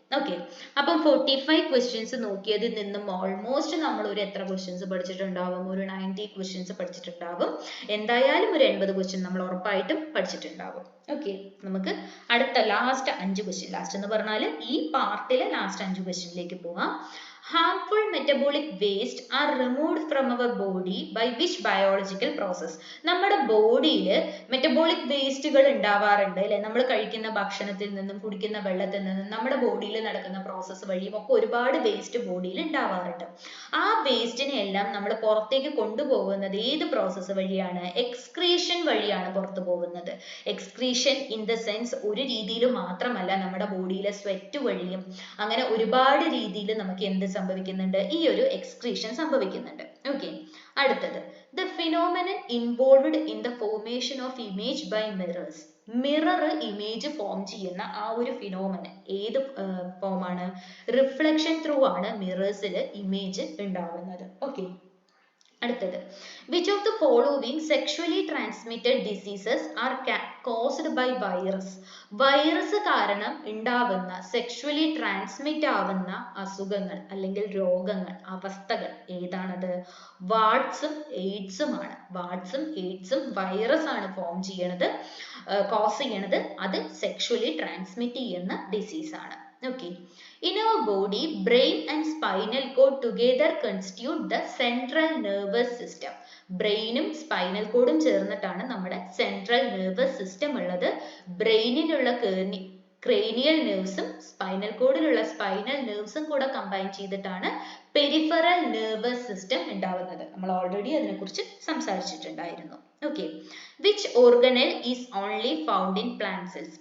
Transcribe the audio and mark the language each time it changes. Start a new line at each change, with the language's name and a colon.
Malayalam: Okay, അപ്പം 45 questions നോക്കിയതിൽ നിന്നും almost നമ്മൾ ഒരു എത്ര ക്വസ്റ്റ്യൻസ് പഠിച്ചിട്ടുണ്ടാവും? ഒരു 90 ക്വസ്റ്റ്യൻസ് പഠിച്ചിട്ടുണ്ടാവും. എന്തായാലും ഒരു 80 ക്വസ്റ്റ്യൻ നമ്മൾ ഉറപ്പായിട്ടും പഠിച്ചിട്ടുണ്ടാവും. ഓക്കെ, നമുക്ക് അടുത്ത ലാസ്റ്റ് 5 ക്വസ്റ്റ്യൻ, ലാസ്റ്റ് എന്ന് പറഞ്ഞാൽ ഈ പാർട്ടിലെ ലാസ്റ്റ് 5 ക്വസ്റ്റ്യനിലേക്ക് പോവാം.
English: harmful metabolic waste are removed from our body by which biological process?
Malayalam: നമ്മുടെ ബോഡിയിൽ മെറ്റബോളിക് വേസ്റ്റുകൾ ഉണ്ടാവാറുണ്ട് അല്ലെ? നമ്മൾ കഴിക്കുന്ന ഭക്ഷണത്തിൽ നിന്നും കുടിക്കുന്ന വെള്ളത്തിൽ നിന്നും നമ്മുടെ ബോഡിയിൽ നടക്കുന്ന പ്രോസസ്സ് വഴിയും ഒക്കെ ഒരുപാട് വേസ്റ്റ് ബോഡിയിൽ ഉണ്ടാവാറുണ്ട്. ആ വേസ്റ്റിനെ എല്ലാം നമ്മൾ പുറത്തേക്ക് കൊണ്ടുപോകുന്നത് ഏത് പ്രോസസ്സ് വഴിയാണ്? എക്സ്ക്രീഷൻ വഴിയാണ് പുറത്തു പോകുന്നത്. എക്സ്ക്രീഷൻ ഇൻ ദ സെൻസ് ഒരു രീതിയിൽ മാത്രമല്ല, നമ്മുടെ ബോഡിയിലെ സ്വെറ്റ് വഴിയും അങ്ങനെ ഒരുപാട് രീതിയിൽ നമുക്ക് എന്ത് സംഭവിക്കുന്നുണ്ട്? ഈ ഒരു എക്സ്ക്രീഷൻ സംഭവിക്കുന്നുണ്ട്.
English: Okay, അടുത്തത്, the phenomenon involved in the formation of image by mirrors.
Malayalam: Mirror image form ചെയ്യുന്ന ആ ഒരു ഫിനോമിനൻ ഏത് ഫോമാണ്? റിഫ്ലക്ഷൻ ത്രൂ ആണ് മിറേഴ്സിൽ ഇമേജ് ഉണ്ടാവുന്നത്.
English: Okay, അടുത്തത്, which of the following sexually transmitted diseases are caused by virus?
Malayalam: Virus കാരണം ഉണ്ടാവുന്ന സെക്ഷുവലി ട്രാൻസ്മിറ്റ് ആവുന്ന അസുഖങ്ങൾ അല്ലെങ്കിൽ രോഗങ്ങൾ, അവസ്ഥകൾ ഏതാണത്? വാട്സും എയ്ഡ്സും ആണ്. വാട്സും എയ്ഡ്സും വൈറസ് ആണ് ഫോം ചെയ്യണത്, കോസ് ചെയ്യണത്. അത് സെക്ഷുവലി ട്രാൻസ്മിറ്റ് ചെയ്യുന്ന ഡിസീസ് ആണ്.
English: Okay, in our body, brain and spinal cord together constitute the central nervous system.
Malayalam: ബ്രെയിനും spinal കോഡും ചേർന്നിട്ടാണ് നമ്മുടെ സെൻട്രൽ നെർവസ് സിസ്റ്റം ഉള്ളത്. ബ്രെയിനിലുള്ള ക്രേനിയൽ നെർവ്സും സ്പൈനൽ കോഡിലുള്ള സ്പൈനൽ നെർവ്സും കൂടെ കമ്പൈൻ ചെയ്തിട്ടാണ് പെരിഫറൽ നെർവസ് സിസ്റ്റം ഉണ്ടാവുന്നത്. നമ്മൾ ഓൾറെഡി അതിനെക്കുറിച്ച് സംസാരിച്ചിട്ടുണ്ടായിരുന്നു.
English: Okay, which organelle is only found in plant cells?